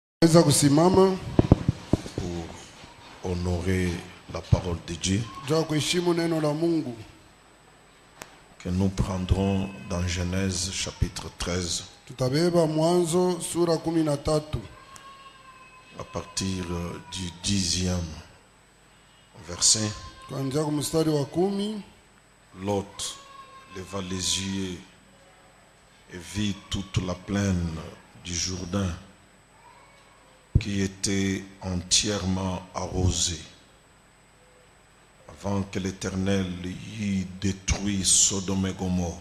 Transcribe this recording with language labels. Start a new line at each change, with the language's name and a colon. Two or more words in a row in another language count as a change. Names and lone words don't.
Swahili: Tunaweza kusimama
French: pour honorer la parole de Dieu
Swahili: juu kuheshimu neno la Mungu
French: que nous prendrons dans Genèse chapitre 13
Swahili: tutabeba Mwanzo sura 13
French: à partir du 10e verset.
Swahili: kuanzia kwa mstari wa 10.
French: Lot leva les yeux et vit toute la plaine du Jourdain qui était entièrement arrosée avant que l'Éternel y détruise Sodome et Gomorrhe.